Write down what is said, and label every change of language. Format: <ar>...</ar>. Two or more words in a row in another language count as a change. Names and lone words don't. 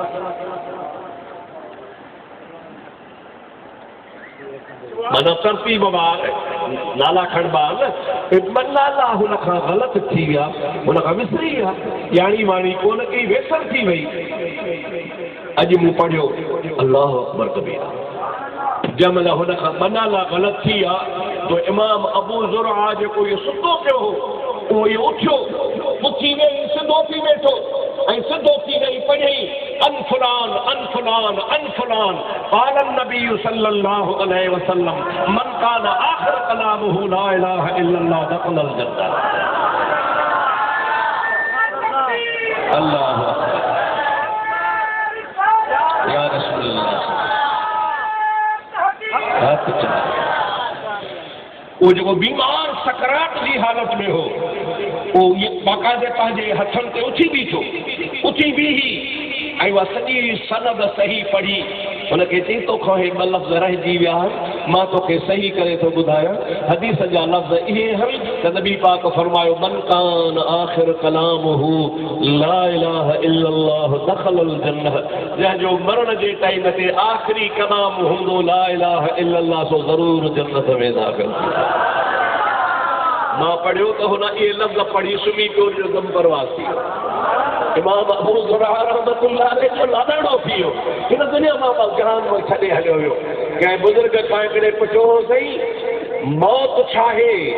<sd>माना तरतीब वार नाला खणबा न, 2 नाला हुन खां ग़लति थी विया, हुन खां विसरी विया, यानी वाणी कोन कई, वेसर थी वई। अॼु मूं पढ़ियो</sd> <ar>الله أكبر كبيرا,</ar> <sd>जंहिंमहिल हुन खां 2 नाला ग़लति थी विया तो इमाम अबू ज़ुरआ जेको इहो सुतो पियो हो, उहो इहो उथियो, उथी वेही सिधो थी वेठो ऐं सिधो थी वेही पढ़ियई अन फलान अन फलान अन फलान।</sd> <ar>قال نبي صلى الله عليه وسلم من كان آخر كلامه لا إله إلا الله دخل الجنة. الله يا رسول الله.</ar> <ur>وہ جو بیمار سکرات کی حالت میں ہو، وہ یہ</ur> <sd>बाकायदे पंहिंजे हथन ते उथी बीठो, उथी बीही ऐं उहा सॼी सनद सही पढ़ी। हुनखे चई तोखां हे 2 लफ़्ज़ रहिजी विया आहिनि, मां तोखे सही करे थो ॿुधायां। हदीस जा लफ़्ज़ इहे आहिनि त नबी पाक फरमायो</sd> <ar>من كان آخر كلامه لا إله إلا الله دخل الجنة.</ar> <sd>जंहिंजो मरण जे टाइम ते आख़िरी कलाम हूंदो</sd> <ar>لا إله إلا الله,</ar> <sd>सो ज़रूर जन्नत में दाख़िल। मां पढ़ियो त हुन इहे लफ़्ज़ पढ़ी सुम्ही पियो जो दम परवास थी वियो। इमाम अबू ज़ुरआ</sd> <ar>رحمة الله عليه</ar> <sd>जो लाॾाणो थी वियो। हिन दुनिया मां जहान में छॾे हलियो वियो। कंहिं बुज़ुर्ग खां हिकिड़े पुछियो हो सही मौत छा आहे?</sd>